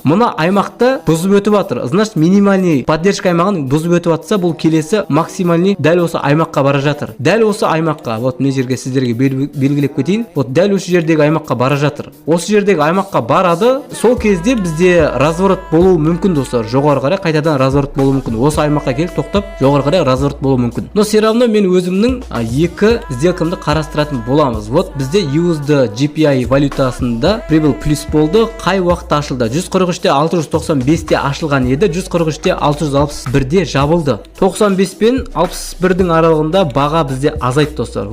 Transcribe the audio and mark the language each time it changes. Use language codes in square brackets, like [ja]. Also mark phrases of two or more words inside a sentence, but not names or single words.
[kk] Мұна аймақты бұзып өтіп жатыр. [ru] Значит, минимальный поддержка [kk] аймағын бұзып өтіп жатса, бұл келесі максимальный дәл осы аймаққа бара жатыр. Дәл осы аймаққа, вот мына жерге сіздерге белгілеп кетейін. Вот дәл осы жердегі аймаққа бара жатыр. Осы жердегі аймаққа барады. Сол кезде бізде разворот болуы мүмкін, достар. Жоғары қарай қайтадан разворот болуы мүмкін. Осы аймаққа келіп тоқтап, жоғары қарай разворот болуы мүмкін. [ru] Но все равно [kk] мен өзімнің 2 сделкамды қарастыратын боламыз. Вот бізде USD GPI валютасында [ru] прибыль плюс [kk] болды. Қай уақытта ашылды? 143-те 695-те ашылған еді, 143-те 661-де жабылды. 95 пен 61-дің аралығында баға бізде азайды, достар.